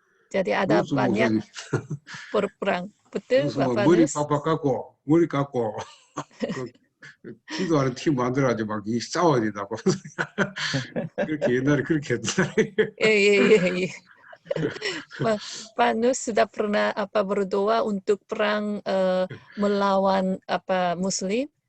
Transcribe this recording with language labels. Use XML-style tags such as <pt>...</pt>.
<id>Jadi ada banyak berperang. betul Bapak</id> <ko>머리</ko> <id>Nus?</id> <ko>빡빡 깎고 머리 깎고 기도하는 팀 만들어가지고 막 이 싸워야 된다고. 그렇게 옛날에 그렇게 했다.</ko> <id>Iya. Pak Nus sudah pernah berdoa untuk perang melawan Muslim?</id>